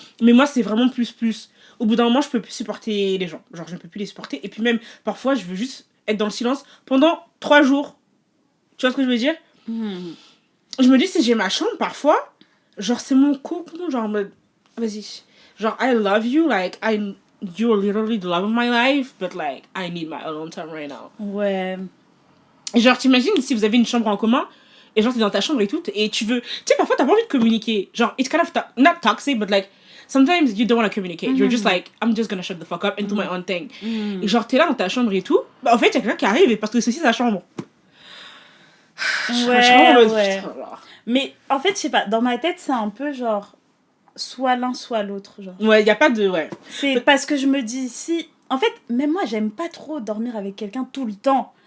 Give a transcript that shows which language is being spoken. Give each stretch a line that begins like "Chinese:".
French: Mais moi, c'est vraiment plus. Au bout d'un moment, je peux plus supporter les gens. Genre, je ne peux plus les supporter. Et puis même, parfois, je veux juste être dans le silence pendant 3 jours. Tu vois ce que je veux dire? Je me dis, si j'ai ma chambre, parfois, genre, c'est mon cocon, genre, en mode, vas-y.
English: Genre, I love you, like, you're literally the love of my life, but, like, I need my alone time right now.
French: Ouais. Et genre, t'imagines si vous avez une chambre en commun, et genre, t'es dans ta chambre et tout, et tu veux... Tu sais, parfois, t'as pas envie de communiquer.
English: Genre, it's kind of... not toxic, but, like, sometimes you don't want to communicate. You're just like, I'm just gonna shut the fuck up and do my own thing.
French: Et genre, t'es là dans ta chambre et tout. Bah, en fait, il y a quelqu'un qui arrive et parce que c'est aussi sa chambre. Ouais. Mais en fait, je sais pas, dans ma tête, c'est un peu genre soit l'un, soit l'autre. Genre. Ouais, il y a pas de... Ouais. C'est parce que je me dis, si. En fait, même moi, j'aime pas trop dormir avec quelqu'un tout le temps.